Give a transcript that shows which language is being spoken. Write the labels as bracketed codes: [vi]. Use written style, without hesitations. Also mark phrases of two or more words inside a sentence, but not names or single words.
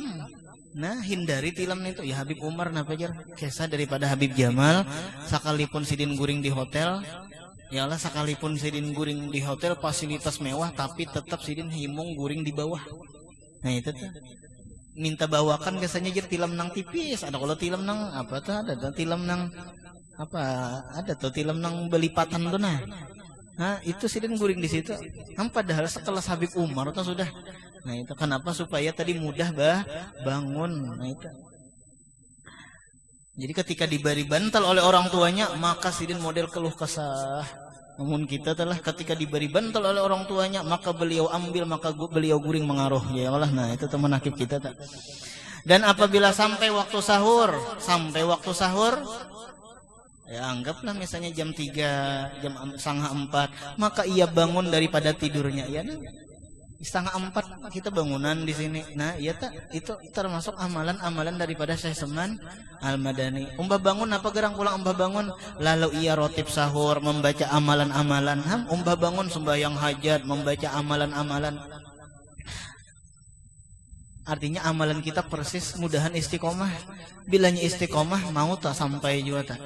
[bjn] Nah hindari tilam itu ya Habib Umar napa jar kisah daripada Habib Jamal sekalipun sidin guring di hotel ya Allah sekalipun sidin guring di hotel fasilitas mewah tapi tetap sidin himung guring di bawah. Nah itu tuh minta bawakan biasanya jar tilam nang tipis ada kalau tilam nang apa tuh ada tilam nang apa ada tuh tilam nang belipatan tuh nah itu sidin guring di situ. Padahal sekelas Habib Umar tuh sudah. [id] Nah itu kenapa supaya tadi mudah bangun. Nah itu. [bjn] Jadi ketika diberi bantal oleh orang tuanya maka sidin model keluh kesah. Namun kita telah ketika diberi bantal oleh orang tuanya maka beliau ambil maka beliau guring mengaruh ya Allah. Nah itu teman akib kita tak. Dan apabila sampai waktu sahur ya anggaplah misalnya jam 3, jam 3:30 maka ia bangun daripada tidurnya ya nah. 3:30 kita bangunan di sini. [id] Nah, iya tak itu termasuk amalan-amalan daripada Syekh Seman Al-Madani. [bjn] Umbah bangun apa gerang pulang umbah bangun lalu ia rotib sahur membaca amalan-amalan. Umbah bangun sembahyang hajat membaca amalan-amalan. [id] Artinya amalan kita persis mudahan istiqomah. [bjn] Bilanya istiqomah mau tak sampai juga tak.